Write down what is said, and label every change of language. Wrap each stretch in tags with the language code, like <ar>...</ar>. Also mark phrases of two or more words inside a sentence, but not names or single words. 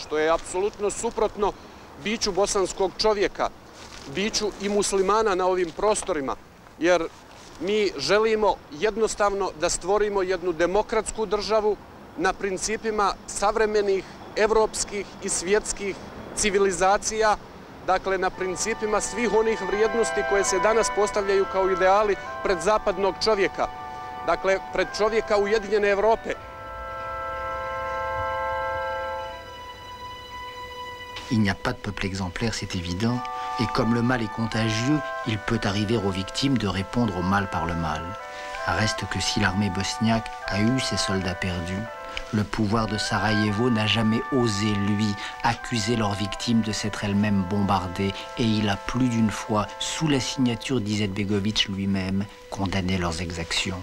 <bs>što je apsolutno suprotno biću bosanskog čovjeka, biću i muslimana na ovim prostorima, jer mi želimo jednostavno da stvorimo jednu demokratsku državu na principima savremenih evropskih i svjetskih civilizacija, dakle na principima svih onih vrijednosti koje se danas postavljaju kao ideali pred zapadnog čovjeka, dakle pred čovjeka Ujedinjene Evrope.</bs> <fr>Il n'y a pas de peuple exemplaire, c'est évident, et comme le mal est contagieux, il peut arriver aux victimes de répondre au mal par le mal. Reste que si l'armée bosniaque a eu ses soldats perdus, le pouvoir de Sarajevo n'a jamais osé, lui, accuser leurs victimes de s'être elles-mêmes bombardées, et il a plus d'une fois, sous la signature d'Izetbegovic lui-même, condamné leurs exactions.</fr>